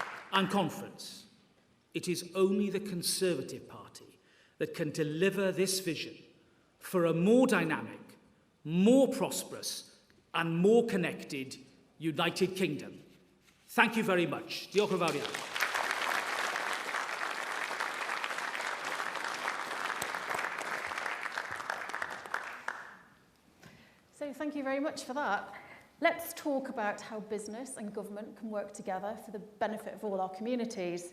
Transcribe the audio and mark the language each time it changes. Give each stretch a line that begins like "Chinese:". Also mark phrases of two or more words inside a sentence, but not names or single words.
English: and conference, it is only the Conservative Party that can deliver this vision for a more dynamic, more prosperous and more connected United Kingdom. Thank you very much.
Welsh: Diolch yn fawr iawn.
English: So thank you very much for that. Let's talk about how business and government can work together for the benefit of all our communities.